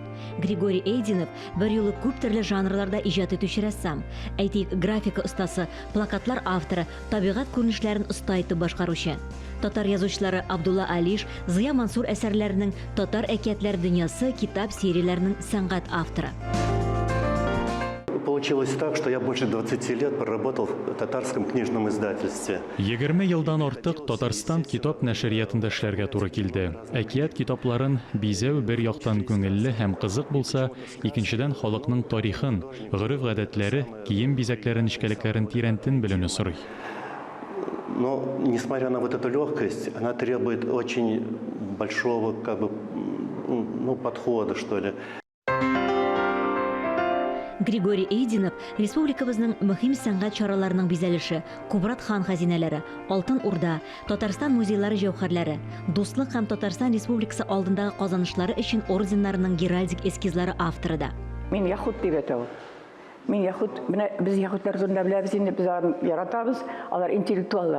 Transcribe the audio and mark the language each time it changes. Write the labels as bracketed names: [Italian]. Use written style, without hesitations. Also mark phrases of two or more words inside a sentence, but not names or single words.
[Tatar] Григорий Эйдинов бер юлы күп төрле жанрларда иҗат итүче рәссам. Әйтик, графика остасы, плакатлар авторы, табигать күренешләрен оста итеп башкаручы. Татар язучылары Абдулла Алиш, Зыя Мансур әсәрләренең татар әкиятләр дөньясы китап серияләренең сәнгать авторы. [Russian] Получилось так, что я больше 20 лет проработал в татарском книжном издательстве. [Tatar] 20 елдан артык Татарстан китап нәшриятында эшләргә туры килде. Әкият китапларын бизәү бер яктан күңелле һәм кызык булса, икенчедән халыкның тарихын, гореф-гадәтләре, кием бизәкләрен, нечкәлекләрен тирәнтен белүне сорый. [Russian] Но, несмотря на вот эту легкость, она требует очень большого подхода, что ли. [Tatar] Григорий Эйдинов республикабызның мөһим сәнгать чараларының бизәлеше, Кубрат хан хәзинәләре, Алтын Урда, Татарстан музейлары җәүһәрләре, Дуслык һәм Татарстан Республикасы алдындагы казанышлары өчен орденнарының геральдик эскизлары авторы да. Мин яхут дип әйтәм. Мин яхут, без яхутлар турында беләбез инде, без яратабыз, алар интеллектуаллар.